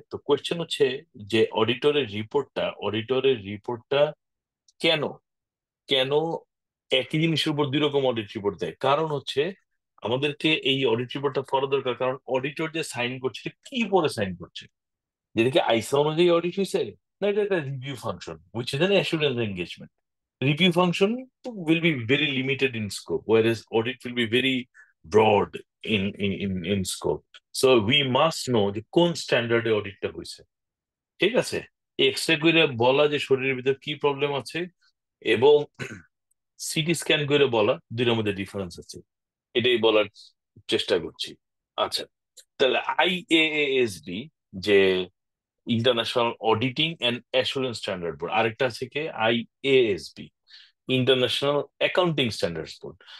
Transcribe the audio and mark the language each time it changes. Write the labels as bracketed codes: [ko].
[bn] তো কোয়েশ্চেন হচ্ছে যে অডিটরের রিপোর্টটা কেন কেন একই জিনিসের উপর দুই রকম অডিট রিপোর্ট দেয়? কারণ হচ্ছে আমাদেরকে এই অডিট রিপোর্টটা করা দরকার, কারণ অডিটর যে সাইন করছে এটা কি পরে সাইন করছে, যেটাকে আইসা অনুযায়ী অডিট হয়েছে, না এটা একটা review function [en] Which is an assurance engagement. Review function will be very limited in scope, whereas audit will be very broad in scope. So we must know [bn] যে কোন স্ট্যান্ডার্ডে অডিটটা হয়েছে। ঠিক আছে? এক্সরে করে বলা যে শরীরের ভিতর কি প্রবলেম আছে, এবং সিটি স্ক্যান করে বলা, দুইটার মধ্যে ডিফারেন্স আছে, এটাই বলার চেষ্টা করছি। আচ্ছা, তাহলে আইএএএসবি, যে international auditing and assurance standard board, আরেকটা আছে কি IASB, international accounting standards board.